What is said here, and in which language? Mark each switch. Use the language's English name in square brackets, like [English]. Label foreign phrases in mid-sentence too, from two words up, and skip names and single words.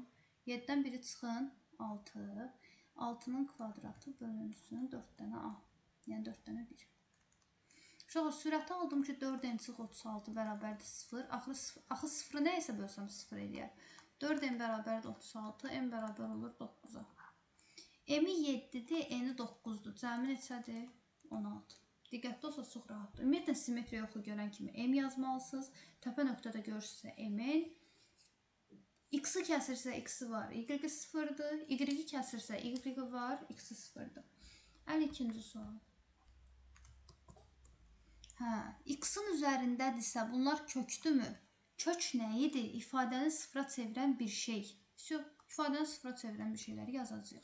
[Azerbaijani] 7-dən biri çıxın, 6. 6-nın kvadratı bölünsün 4 dənə A. Yəni 4 dənə 1. Uşaqlar, sürəti aldım ki, 4n çıx 36 bərabərdir 0. Axı 0-ı nəyəsə bölsəm 0 eləyər. 4n bərabərdir 36, n bərabər olur 9-a. M-i 7-dir, n-i 9-dur. Cəmi neçədir? 16. Diqqətli olsa çox rahatdır. Ümumiyyətlə, simmetriya yoxu görən kimi m yazmalısınız. Təpə nöqtədə görürsünüzsə m-in. X-i kəsirsə x-i var, y-i 0-dır. Y-i kəsirsə y-i var, x-i 0-dır. 52-ci sual. X-in üzərindədirsə bunlar kökdürmü? Kök nə idi? İfadəni sıfıra çevirən bir şey. İfadəni sıfıra çevirən bir şeyləri yazacağıq.